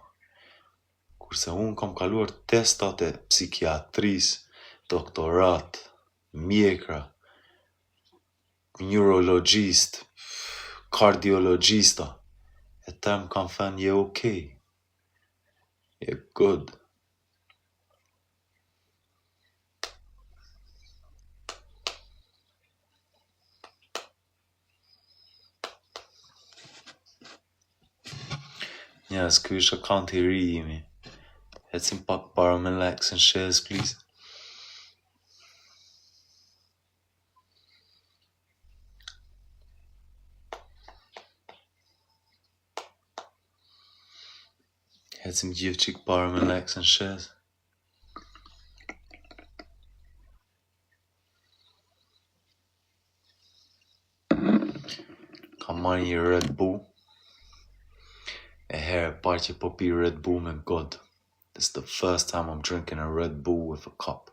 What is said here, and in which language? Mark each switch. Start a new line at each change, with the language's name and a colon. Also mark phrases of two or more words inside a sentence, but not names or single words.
Albanian: Kurse unë kam kaluar testat e psikiatris, doktorat, mjekra, neurologist, kardiologista, e ta më kam thënë je okej. Je good. Yes, ky është account i ri imi. Ecim pak para me
English: likes and shares, please.
Albanian: Ecim gjithë qik para me
English: likes and shares.
Albanian: Kam marrë një Red Bull. E herë e parë që po pi Red Bull me God.
English: It's the first time I'm drinking a Red Bull with a cup.